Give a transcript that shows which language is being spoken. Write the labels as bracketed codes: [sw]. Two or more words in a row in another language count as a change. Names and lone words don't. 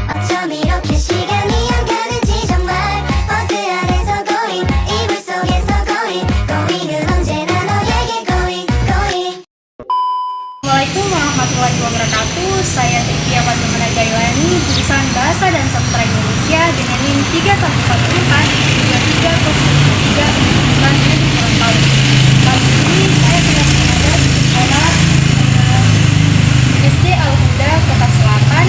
[ko] 처음 이렇게 시간이 안 가는지 정말 버스 안에서 going 이불 속에서 going은 언제나 너에게 going. [ar] السلام عليكم ورحمة الله وبركاته. [id] Saya Trikia Fatimah Jailani, jurusan Bahasa dan Sastra Indonesia dengan NIM 3114 33 tahun. Kali ini saya sedang berada di sekolah SD Al-Huda Kota Selatan.